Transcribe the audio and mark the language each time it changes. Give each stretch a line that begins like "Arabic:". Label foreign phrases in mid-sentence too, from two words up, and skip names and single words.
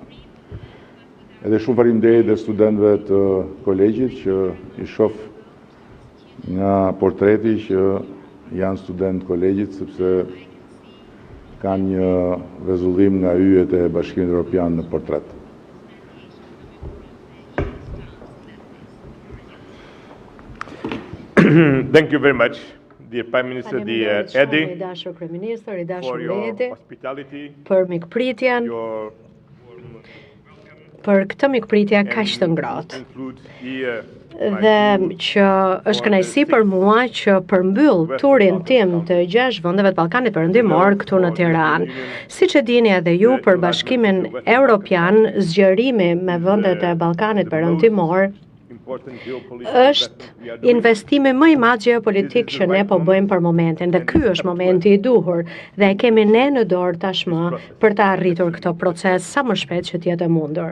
Albanian: Edhe shumë faleminderit dhe studentëve të kolegjit që i shoh nga portreti që janë student kolegjit, sepse kanë një rrezullim nga yjet e Bashkimit Evropian në portret.
English: Thank you very much, dear Prime Minister, dear Edi, for your hospitality,
Albanian: për mikpritjen, për këtë mikpritje kaq të ngrohtë. Dhe që është kënaqësi për mua që përmbyll turin tim të 6 vendeve të Ballkanit Perëndimor këtu në Tiranë. Siç e dini edhe ju, për Bashkimin Evropian, zgjerimi me vendet e Ballkanit Perëndimor është investimi më i madh gjeopolitik që ne po bëjmë për momentin, dhe ky është momenti i duhur dhe e kemi ne në dorë tashmë për të arritur këtë proces sa më shpejt që të jetë e mundur.